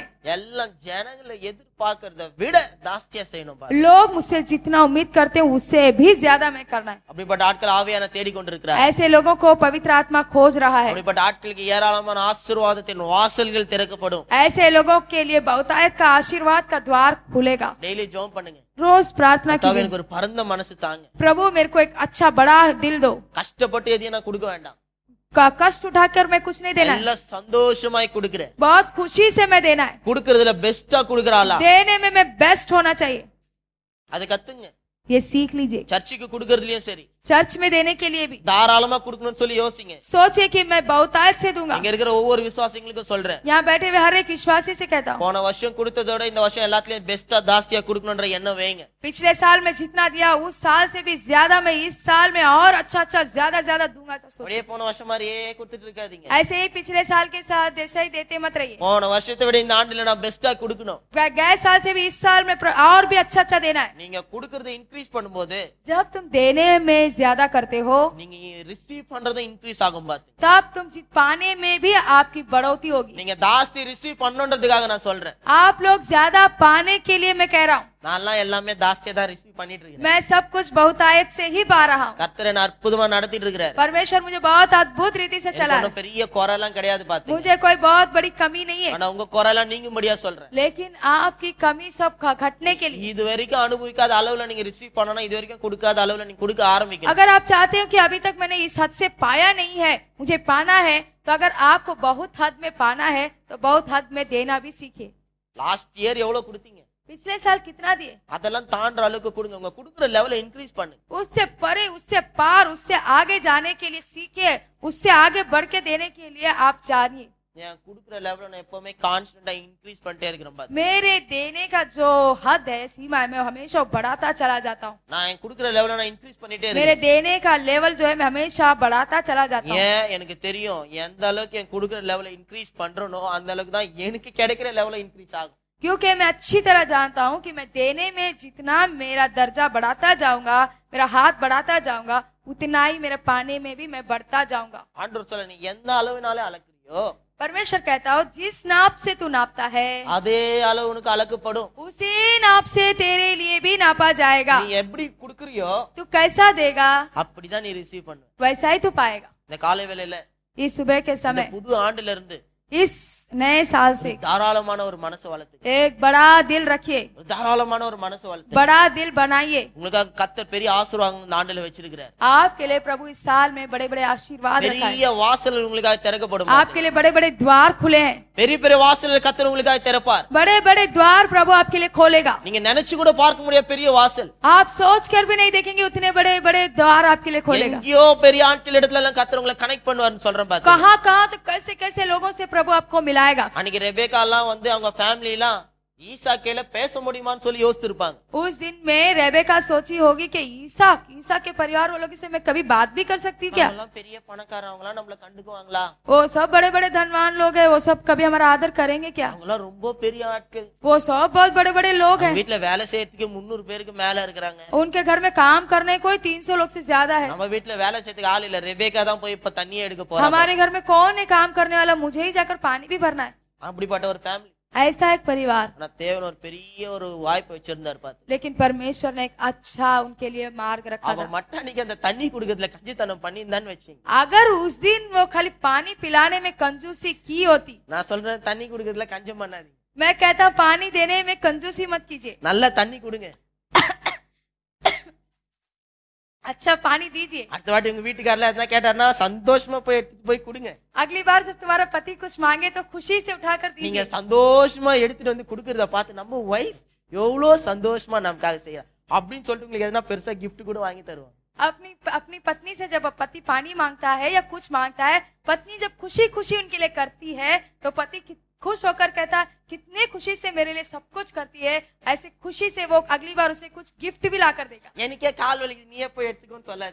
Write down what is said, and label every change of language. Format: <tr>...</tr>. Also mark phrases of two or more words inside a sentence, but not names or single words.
<ta>எல்லாம் ஜனங்களை எதிர்பார்க்கறத விட ஜாஸ்தியா செய்யணும் பாரு.</ta> <hi>लोग मुझसे जितना उम्मीद करते हैं उससे भी ज्यादा मैं करना है।</hi> <ta>அப்படிப்பட்ட ஆட்கள் ஆவியான தேடிக்கொண்டிருக்கிறார்.</ta> <hi>ऐसे लोगों को पवित्र आत्मा खोज रहा है।</hi> <ta>அப்படிப்பட்ட ஆட்களுக்கு ஏராளமான ஆசீர்வாதத்தின் வாசல்கள் திறக்கப்படும்.</ta> <hi>ऐसे लोगों के लिए बहुतायत का आशीर्वाद का द्वार खुलेगा।</hi> <ta>டெய்லி ஜெபம் பண்ணுங்க,</ta> <hi>रोज प्रार्थना</hi> <ta>கர்த்தாவே</ta> <hi>कीजिए,</hi> <ta>எனக்கு ஒரு பரந்த மனசு தாங்க,</ta> <hi>प्रभु मेरे को एक अच्छा बड़ा दिल दो,</hi> <ta>கஷ்டப்பட்டு எதையும் நான் கொடுக்க வேண்டாம்,</ta> <hi>का कष्ट उठाकर मैं कुछ नहीं देना है,</hi> <ta>எல்லாம் சந்தோஷமாய் கொடுக்கிறேன்.</ta> <hi>बहुत खुशी से मैं देना है,</hi> <ta>கொடுக்கறதுல பெஸ்டா கொடுக்கறாளா,</ta> <hi>देने में मैं बेस्ट होना चाहिए।</hi> <ta>அதை கத்துங்க.</ta> <hi>ये सीख लीजिए।</hi> <ta>சர்ச்சுக்கு கொடுக்கறதுலயும் சரி,</ta> <hi>चर्च में देने के लिए भी</hi> <ta>தாராளமா கொடுக்கணும்னு சொல்லி யோசிங்க.</ta> <hi>सोचिए कि मैं बहुतायत से दूंगा।</hi> <ta>இங்க இருக்கிற ஒவ்வொரு விசுவாசிகளுக்கும் சொல்றேன்,</ta> <hi>यहाँ बैठे हुए हर एक विश्वासी से कहता हूँ,</hi> <ta>போன வருஷம் கொடுத்ததோட இந்த வருஷம் எல்லாத்துலயும் பெஸ்டா ஜாஸ்தியா கொடுக்கணும்ன்ற எண்ணம் வைங்க.</ta> <hi>पिछले साल में जितना दिया उस साल से भी ज्यादा मैं इस साल में और अच्छा अच्छा ज्यादा ज्यादा दूंगा। ऐसा सोचिए।</hi> <ta>அப்படியே போன வருஷம் மாதிரியே கொடுத்துட்டு இருக்காதீங்க.</ta> <hi>ऐसे ही पिछले साल के साथ ऐसा ही देते मत रहिए।</hi> <ta>போன வருஷத்தை விட இந்த ஆண்டுல நான் பெஸ்டா கொடுக்கணும்.</ta> <hi>गए साल से भी इस साल में और भी अच्छा अच्छा देना है।</hi> <ta>நீங்க கொடுக்கறதை இன்க்ரீஸ் பண்ணும்போது</ta> <hi>जब तुम देने में ज्यादा करते हो,</hi> <ta>நீங்க ரிசீவ் பண்றதும் இன்க்ரீஸ் ஆகும் பாத்து.</ta> <hi>तब तुम पाने में भी आपकी बढ़ोतरी होगी।</hi> <ta>நீங்க ஜாஸ்தி ரிசீவ் பண்ணணும்ன்றதுக்காக நான் சொல்றேன்.</ta> <hi>आप लोग ज्यादा पाने के लिए मैं कह रहा हूँ।</hi> <ta>நான்லாம் எல்லாமே ஜாஸ்தியா தான் ரிசீவ் பண்ணிட்டு இருக்கேன்.</ta> <hi>मैं सब कुछ बहुतायत से ही पा रहा हूँ।</hi> <ta>கர்த்தர் என்ன அற்புதமா நடத்திட்டு இருக்கிறார்.</ta> <hi>परमेश्वर मुझे बहुत अद्भुत रीति से चला</hi> <ta>எனக்கு பெரிய குறைலாம் கிடையாது பாத்து.</ta> <hi>मुझे कोई बहुत बड़ी कमी नहीं है,</hi> <ta>ஆனா உங்க குறைலாம் நீங்கும்படியா சொல்றேன்.</ta> <hi>लेकिन आपकी कमी सब घटने के लिए।</hi> <ta>இது வரைக்கும் அனுபவிக்காத அளவுல நீங்க ரிசீவ் பண்ணனும், இது வரைக்கும் கொடுக்காத அளவுல நீங்க கொடுக்க ஆரம்பிக்கணும்.</ta> <hi>अगर आप चाहते हो कि अभी तक मैंने इस हद से पाया नहीं है, मुझे पाना है, तो अगर आपको बहुत हद में पाना है तो बहुत हद में देना भी सीखिए।</hi> <en>last year</en> <ta>எவ்வளவு கொடுத்தீங்க?</ta> <hi>पिछले साल कितना दिए?</hi> <ta>அதெல்லாம் தாண்டற அளவுக்கு கொடுங்க. உங்க கொடுக்கிற</ta> <en>level increase</en> <ta>பண்ணுங்க.</ta> <hi>उससे परे, उससे पार, उससे आगे जाने के लिए सीखिए, उससे आगे बढ़ के देने के लिए आप जानिए।</hi> <ta>நான் கொடுக்கிற லெவலை நான் எப்பவுமே</ta> <en>constantly increase</en> <ta>பண்ணிட்டே இருக்கிறேன் பாத்து.</ta> <hi>मेरे देने का जो हद है, सीमा है, मैं हमेशा बढ़ाता चला जाता हूँ।</hi> <ta>நான் கொடுக்கிற லெவலை நான் இன்க்ரீஸ் பண்ணிட்டே</ta> <hi>मेरे</hi> <ta>இருக்கேன்.</ta> <hi>देने का लेवल जो है मैं हमेशा बढ़ाता चला जाता हूँ।</hi> <ta>ஏன் எனக்கு தெரியும், எந்த அளவுக்கு என் கொடுக்கிற</ta> <en>level increase</en> <ta>பண்றனோ அந்த அளவுக்கு தான் எனக்கு கிடைக்கிற</ta> <en>level increase</en> <ta>ஆகும்.</ta> <hi>क्योंकि मैं अच्छी तरह जानता हूँ कि मैं देने में जितना मेरा दर्जा बढ़ाता जाऊंगा, मेरा हाथ बढ़ाता जाऊंगा, उतना ही मेरे पाने में भी मैं बढ़ता जाऊंगा।</hi> <ta>ஆண்டவர் சொல்ல, நீ எந்த அளவுனாலே அளக்குறியோ</ta> <hi>परमेश्वर कहता हो, जिस नाप से तू नापता है</hi> <ta>அதே அளவு உனக்கு அளக்கப்படும்.</ta> <hi>उसी नाप से तेरे लिए भी नापा जाएगा।</hi> <ta>நீ எப்படி கொடுக்கறியோ</ta> <hi>तू कैसा देगा</hi> <ta>அப்படிதான் நீ ரிசீவ் பண்ணுவ.</ta> <hi>वैसा ही तू पाएगा।</hi> <ta>இந்த காலை வேளையில</ta> <hi>इस सुबह के</hi> <ta>இந்த</ta> <hi>समय,</hi> <ta>புது ஆண்டுல இருந்து</ta> <hi>इस नए साल से</hi> <ta>தாராளமான ஒரு மனசு வளர்த்து</ta> <hi>एक बड़ा दिल रखिए,</hi> <ta>ஒரு தாராளமான ஒரு மனசு வளர்த்து</ta> <hi>बड़ा दिल बनाइए।</hi> <ta>உங்களுக்காக கர்த்தர் பெரிய ஆசீர்வாதம் இந்த ஆண்டுல வச்சிருக்கிறார்</ta> <hi>आपके लिए प्रभु इस साल में बड़े बड़े आशीर्वाद रखा है।</hi> <ta>பெரிய வாசல் உங்களுக்காக திறக்கப்படும்</ta> <hi>आपके लिए बड़े बड़े द्वार खुले हैं।</hi> <ta>பெரிய பெரிய வாசல் கர்த்தர் உங்களுக்காக திறப்பார்</ta> <hi>बड़े बड़े द्वार प्रभु आपके लिए खोलेगा।</hi> <ta>நீங்க நினைச்சு கூட பார்க்க முடியாத பெரிய வாசல்</ta> <hi>आप सोच कर भी नहीं देखेंगे उतने बड़े बड़े द्वार आपके लिए खोलेगा।</hi> <ta>எங்கேயோ பெரிய ஆட்கள் இடத்துல எல்லாம் கர்த்தர் உங்களை கனெக்ட் பண்ணுவார்னு சொல்றேன் பாத்து</ta> <hi>कहाँ कहाँ तो कैसे कैसे लोगों से प्रभु आपको मिलाएगा।</hi> <ta>அன்னைக்கு ரெபேக்கா எல்லாம் வந்து அவங்க ஃபேமிலி எல்லாம் ஈசாக்கேல பேச முடியுமான்னு சொல்லி யோசிச்சிருப்பாங்க</ta> <hi>उस दिन में रेबेका सोची होगी कि ईसा के परिवार वालों से मैं कभी बात भी कर सकती हूँ क्या।</hi> <ta>எல்லாம் பெரிய பணக்காரங்க எல்லாம் நம்மள கண்டுக்குவாங்களா</ta> <hi>वो सब बड़े बड़े धनवान लोग हैं, वो सब कभी हमारा आदर करेंगे क्या।</hi> <ta>அவங்க எல்லாம் ரொம்ப பெரிய ஆட்கள்</ta> <hi>वो सब बहुत बड़े बड़े लोग हैं।</hi> <ta>வீட்டுல வேலை செய்யறதுக்கு 300 பேருக்கு மேல இருக்கிறாங்க</ta> <hi>उनके घर में काम करने कोई 300 लोग से ज्यादा है।</hi> <ta>நம்ம வீட்டுல வேலை செய்யறதுக்கு ஆள் இல்ல ரெபேக்கா தான் போய் இப்ப தண்ணியே எடுக்க போறாங்க</ta> <hi>हमारे घर में कौन है काम करने वाला, मुझे ही जाकर पानी भी भरना है।</hi> <ta>அப்படிப்பட்ட ஒரு ஃபேமிலி</ta> <hi>ऐसा एक परिवार,</hi> <ta>ஆனா தேவன் ஒரு பெரிய ஒரு வாய்ப்பு வச்சிருந்தார் பாத்து</ta> <hi>लेकिन परमेश्वर ने एक अच्छा उनके लिए मार्ग रखा</hi> <ta>அவ</ta> <hi>था।</hi> <ta>மட்டானிக்கு அந்த தண்ணி குடுக்கறதுல கஞ்சித்தனம் பண்ணியிருந்தான்னு வச்சீங்க</ta> <hi>अगर उस दिन वो खाली पानी पिलाने में कंजूसी की होती,</hi> <ta>நான் சொல்றேன் தண்ணி குடுக்கறதுல கஞ்சம் பண்ணாதீங்க</ta> <hi>मैं कहता हूं पानी देने में कंजूसी मत कीजिए।</hi> <ta>நல்ல தண்ணி குடுங்க</ta> <hi>अच्छा पानी दीजिए।</hi> <ta>அடுத்த வாட்டி உங்க வீட்டுக்காரல எதனா கேட்டாருன்னா சந்தோஷமா போய் எடுத்துட்டு போய் குடுங்க</ta> <hi>अगली बार जब तुम्हारा पति कुछ मांगे तो खुशी से उठाकर</hi> <ta>நீங்க</ta> <hi>दीजिए।</hi> <ta>சந்தோஷமா எடுத்துட்டு வந்து குடுக்கறத பார்த்து நம்ம வைஃப் எவ்வளவு சந்தோஷமா நமக்காக செய்யறா அப்படின்னு சொல்லிட்டு உங்களுக்கு எதனா பெருசா gift கூட வாங்கி தருவாங்க</ta> <hi>अपनी अपनी पत्नी से जब पति पानी मांगता है या कुछ मांगता है, पत्नी जब खुशी खुशी उनके लिए करती है तो पति खुश होकर कहता है कितने खुशी से मेरे लिए सब कुछ करती है। ऐसे खुशी से वो अगली बार उसे कुछ गिफ्ट भी ला कर देगा।</hi> <ta>எனக்கே கால் வலிக்குது நீயே போய் எடுத்துக்கோன்னு சொல்லாது</ta>